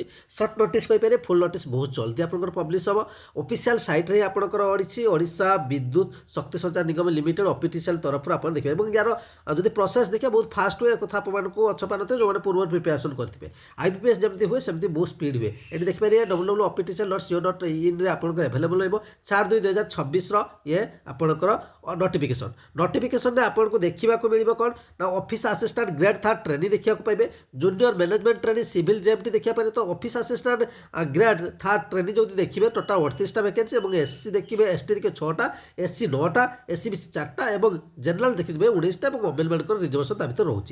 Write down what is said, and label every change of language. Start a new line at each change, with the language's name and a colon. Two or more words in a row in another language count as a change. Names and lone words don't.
English: short notice
Odia: କହିପାରିବେ,
English: full notice
Odia: ବହୁତ ଜଲ୍ଦି ଆପଣଙ୍କର ପବ୍ଲିଶ ହେବ। ଅଫିସିଆଲ୍ ସାଇଟ୍ରେ ହିଁ ଆପଣଙ୍କର ଅଛି ଓଡ଼ିଶା ବିଦ୍ୟୁତ ଶକ୍ତି ସଞ୍ଚାର ନିଗମ ଲିମିଟେଡ୍ ଅପିଟିସିଏଲ୍ ତରଫରୁ ଆପଣ ଦେଖିବେ। ଏବଂ ୟାର ଯଦି ପ୍ରୋସେସ୍ ଦେଖିବେ ବହୁତ ଫାଷ୍ଟ ହୁଏ, କଥା ଆପଣମାନଙ୍କୁ ଅଛପା ନଥିବ ଯେଉଁମାନେ ପୂର୍ବରୁ ପ୍ରିପାରେସନ୍ କରିଥିବେ। IBPS ଯେମିତି ହୁଏ ସେମିତି ବହୁତ ସ୍ପିଡ୍ ହୁଏ। ଏଠି ଦେଖିପାରିବେ www.optcl.co.in ଆପଣଙ୍କର ଆଭେଲେବଲ୍ ରହିବ 4/2/2026 ଇଏ ଆପଣଙ୍କର ନୋଟିଫିକେସନରେ ଆପଣଙ୍କୁ ଦେଖିବାକୁ ମିଳିବ କ'ଣ ନା
English: office assistant grade 3 training
Odia: ଦେଖିବାକୁ ପାଇବେ।
English: junior management training civil
Odia: ଯେମିତି ଦେଖିବା ପାଇବେ। ତ
English: office assistant grade 3 training
Odia: ଯଦି ଦେଖିବେ ଟୋଟାଲ୍ 38ଟା ଭ୍ୟାକେନ୍ସି ଏବଂ SC ଦେଖିବେ, ST ଦେଖିବେ 6ଟା, SC 9ଟା, SCBC 4ଟା ଏବଂ ଜେନେରାଲ ଦେଖିଥିବେ 19ଟା ଏବଂ ଓମେନ୍ମାନଙ୍କର ରିଜର୍ଭେସନ୍ ତା ଭିତରେ ରହୁଛି।